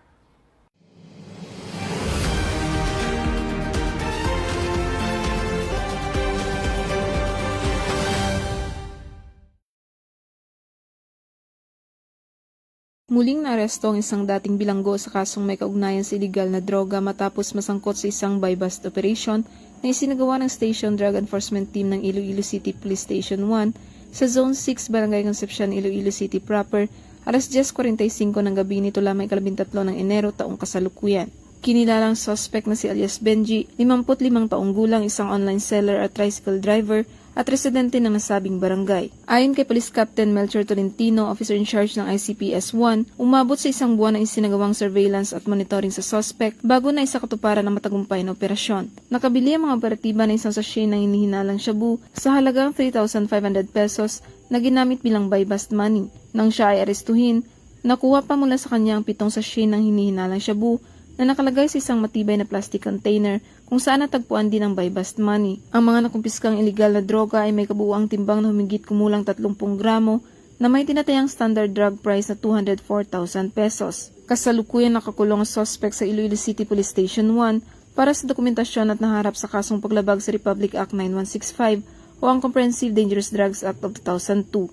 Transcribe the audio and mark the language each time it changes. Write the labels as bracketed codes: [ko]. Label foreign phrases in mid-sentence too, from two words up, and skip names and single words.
[tl] Muling naaresto ang isang dating bilanggo sa kasong may kaugnayan sa iligal na droga matapos masangkot sa isang [en] buy-bust operation [tl] na isinagawa ng Station Drug Enforcement Team ng Iloilo City Police Station 1 sa Zone 6, Barangay Concepcion, Iloilo City proper, alas 10:45 ng gabi nito lamang 13 ng Enero taong kasalukuyan. Kinilalang suspect na si alias Benji, 55 taong gulang, isang [en] online seller [tl] at [en] tricycle driver [tl] at residente ng nasabing barangay. Ayon kay Police Captain Melchor Tolentino, [en] officer in charge [tl] ng ICPS 1, umabot sa isang buwan ang isinagawang surveillance at monitoring sa suspect bago na isakatuparan ng matagumpay na operasyon. Nakabili ang mga operatiba ng isang sachet ng hinihinalang shabu sa halagang 3,500 pesos na ginamit bilang [en] buy-bust money. [tl] Nang siya ay arestuhin, nakuha pa mula sa kanya ang 7 sachet ng hinihinalang shabu na nakalagay sa isang matibay na [en] plastic container [tl] kung saan natagpuan din ang [en] buy-bust money. [tl] Ang mga nakumpiskang iligal na droga ay may kabuuang timbang na humigit kumulang 30 gramo na may tinatayang [en] standard drug price [tl] na 204,000 pesos. Kasalukuyan nakakulong ang suspect sa Iloilo City Police Station 1 para sa dokumentasyon at naharap sa kasong paglabag sa Republic Act 9165 o ang Comprehensive Dangerous Drugs Act of 2002.